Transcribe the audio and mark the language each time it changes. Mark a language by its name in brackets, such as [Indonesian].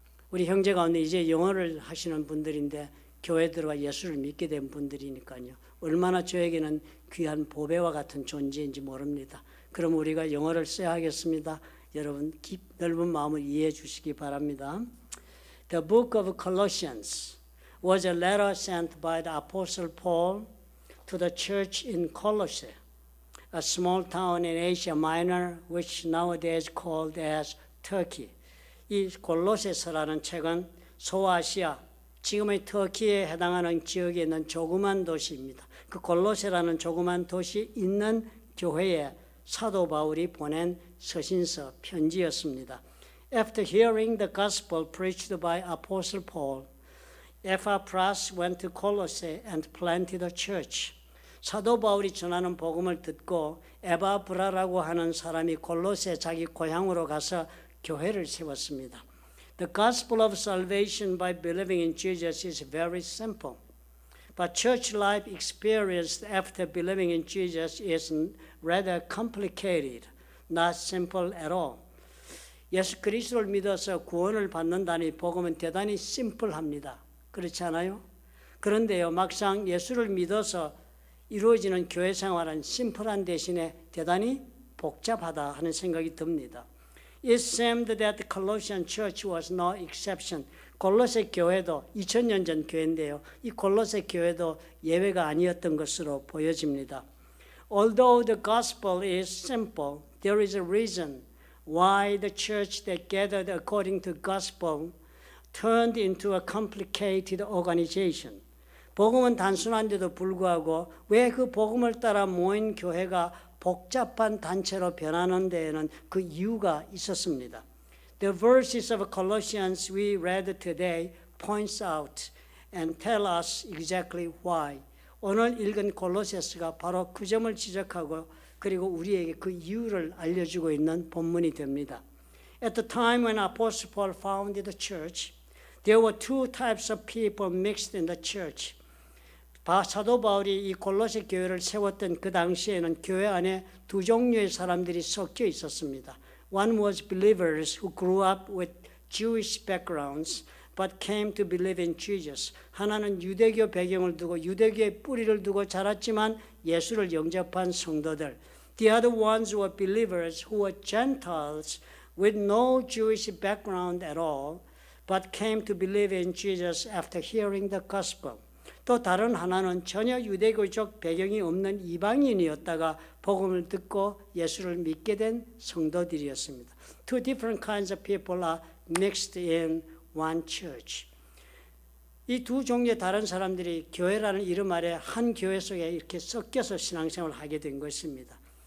[Korean] 우리 형제 가운데 이제 영어를 하시는 분들인데 교회 들어가 예수를 믿게 된 분들이니까요. 얼마나 저에게는 귀한 보배와 같은 존재인지 모릅니다. 그럼 우리가 영어를 써야 하겠습니다. 여러분 넓은 마음을 이해해 주시기 바랍니다. [English] The book of Colossians was a letter sent by the Apostle Paul to the church in Colossae, a small town in Asia Minor, which nowadays called as Turkey. [Korean] 이 골로새서라는 책은 소아시아, 지금의 터키에 해당하는 지역에 있는 조그만 도시입니다. 그 골로새라는 조그만 도시 있는 교회에 사도 바울이 보낸 서신서 편지였습니다. [English] After hearing the gospel preached by Apostle Paul, Epaphras went to Colossae and planted a church. [Korean] 사도 바울이 전하는 복음을 듣고 에바브라라고 하는 사람이 골로새 자기 고향으로 가서 교회를 세웠습니다. [English] The gospel of salvation by believing in Jesus is very simple. But church life experienced after believing in Jesus is rather complicated, not simple at all. [Korean] 예수 그리스도를 믿어서 구원을 받는다니 복음은 대단히 심플합니다. 그렇지 않아요? 그런데요, 막상 예수를 믿어서 이루어지는 교회 생활은 심플한 대신에 대단히 복잡하다 하는 생각이 듭니다. [English] It seemed that the Colossian church was no exception. [Korean] 골로새 교회도 2000년 전 교회인데요. 이 골로새 교회도 예외가 아니었던 것으로 보여집니다. [English] Although the gospel is simple, there is a reason why the church that gathered according to gospel turned into a complicated organization. [Korean] 복음은 단순한데도 불구하고 왜 그 복음을 따라 모인 교회가 복잡한 단체로 변하는 데에는 그 이유가 있었습니다. [English] The verses of Colossians we read today points out and tell us exactly why. [Korean] 오늘 읽은 골로새서가 바로 그 점을 지적하고 그리고 우리에게 그 이유를 알려주고 있는 본문이 됩니다. [English] At the time when Apostle Paul founded the church, there were two types of people mixed in the church. [Korean] 사도 바울이 이 골로새 교회를 세웠던 그 당시에는 교회 안에 두 종류의 사람들이 섞여 있었습니다. [English] One was believers who grew up with Jewish backgrounds but came to believe in Jesus. [Korean] 하나는 유대교 배경을 두고 유대교의 뿌리를 두고 자랐지만 예수를 영접한 성도들. [English] The other ones were believers who were Gentiles with no Jewish background at all but came to believe in Jesus after hearing the gospel. [Korean] 또 다른 하나는 전혀 유대교적 배경이 없는 이방인이었다가 복음을 듣고 예수를 믿게 된 성도들이었습니다. [English] Two different kinds of people are mixed in one church. [Korean] 이 두 종류의 다른 사람들이 교회라는 이름 아래 한 교회 속에 이렇게 섞여서 신앙생활을 하게 된 것입니다.